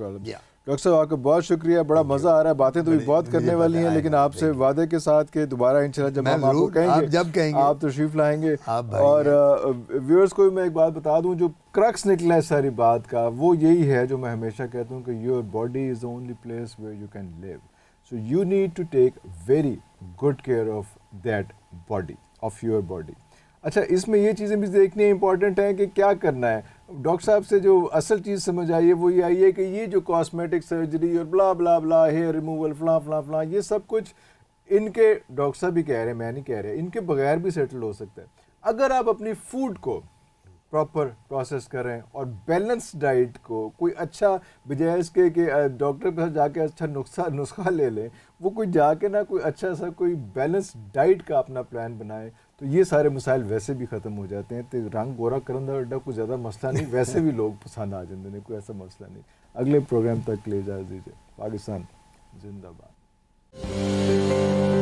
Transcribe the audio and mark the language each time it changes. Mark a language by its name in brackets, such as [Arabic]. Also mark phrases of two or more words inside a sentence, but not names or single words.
[Urdu] ڈاکٹر صاحب آپ کا بہت شکریہ، بڑا مزہ آ رہا ہے، باتیں تو بھی بہت کرنے والی ہیں، لیکن آپ سے وعدے کے ساتھ کہ دوبارہ انشاءاللہ جب ہم آپ کو کہیں گے آپ تشریف لائیں گے. اور ویورز کو بھی میں ایک بات بتا دوں، جو کرکس نکلا ہے ساری بات کا وہ یہی ہے جو میں ہمیشہ کہتا ہوں کہ [English] your body is the only place where you can live, so you need to take very good care of that body, of your body. [Urdu] اچھا اس میں یہ چیزیں بھی دیکھنی امپورٹنٹ ہیں کہ کیا کرنا ہے. ڈاکٹر صاحب سے جو اصل چیز سمجھ آئی ہے وہ یہ آئی ہے کہ یہ جو [English] cosmetic surgery [Urdu] اور [English] bla bla bla hair removal [Urdu] فلاں فلاں فلاں یہ سب کچھ ان کے ڈاکٹر صاحب بھی کہہ رہے ہیں، میں نہیں کہہ رہا، ان کے بغیر بھی سیٹل ہو سکتا ہے اگر آپ اپنی فوڈ کو [English] proper process [Urdu] کریں اور [English] balance diet [Urdu] کو کوئی اچھا بجائے اس کے کہ ڈاکٹر کے پاس جا کے اچھا نسخہ لے لیں، وہ کوئی جا کے نہ کوئی اچھا سا کوئی [English] balance diet [Urdu] کا اپنا پلان بنائے تو یہ سارے مسائل ویسے بھی ختم ہو جاتے ہیں. [Punjabi] تو رنگ گورا کرن دا ایڈا کوئی زیادہ مسئلہ نہیں، [Urdu] ویسے بھی لوگ پسند آ جاتے ہیں، کوئی ایسا مسئلہ نہیں. اگلے پروگرام تک لے جا دیجیے. پاکستان زندہ باد.